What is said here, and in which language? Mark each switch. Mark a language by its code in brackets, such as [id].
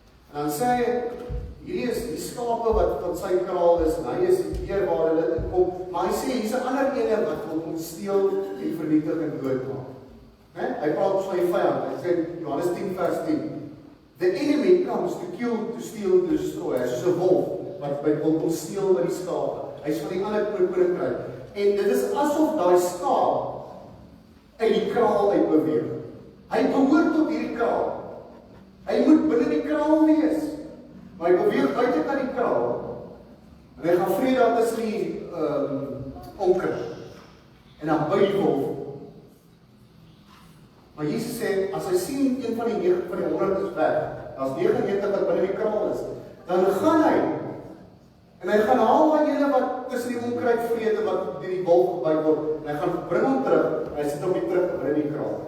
[af] En dan sê hy, hierdie is die skape wat van sy kraal is, en hy is die deur waar hulle inkom, maar hy sê, hier is 'n ander ene wat wil kom steel en vernietig en doodmaak. Né? Hy praat ons van die vyand, hy sê Johannes 10 vers 10. [en] The enemy comes to kill, to steal, to destroy. [af] Hy is soos 'n wolf wat wil kom steel by die skape. Hy is van die ander koninkryk. En dit is asof daai skaap uit die kraal uit beweeg. Hy behoort tot hierdie kraal. Hy moet binne die kraal wees. Maar hy beweeg buite kan die kraal. En hy gaan vrede daar tussen die onker. En dan by die wolf. Maar Jesus sê, as hy sien een van die 9 van die 100 is weg, daar's 99 wat binne die kraal is, dan gaan hy, en hy gaan haal daai ene wat tussen die onkruid vrede wat deur die wolf gebyt word, en hy gaan bring hom terug, en hy sit hom weer terug binne die kraal.